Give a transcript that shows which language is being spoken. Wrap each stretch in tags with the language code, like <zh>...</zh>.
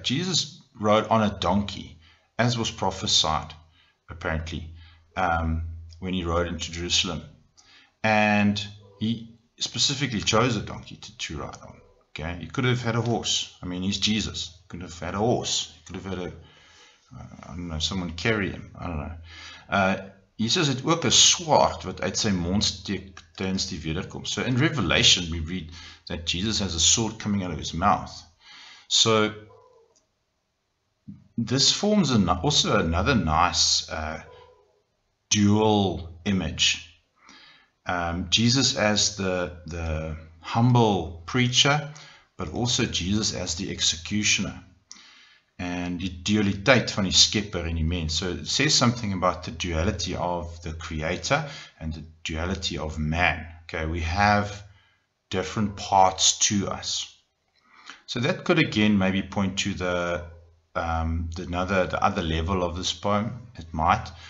<en>Jesus rode on a donkey, as was prophesied, apparently, when he rode into Jerusalem. And he specifically chose a donkey to ride on. Okay, he could have had a horse. I mean, he's Jesus. He could have had a horse. He could have had I don't know, someone carry him. I don't know.</en> <af>Jesus het ook 'n swaard wat uit sy mond steek tydens die wederkoms.</af> <en>So in Revelation we read that Jesus has a sword coming out of his mouth. So this forms also another nice dual image. Jesus as the humble preacher, but also Jesus as the executioner.</en> <af>And die dualiteit van die skepper en die mens.</af> <en>So it says something about the duality of the creator and the duality of man. Okay, we have different parts to us. So that could again maybe point to the other level of this poem. It might.</en>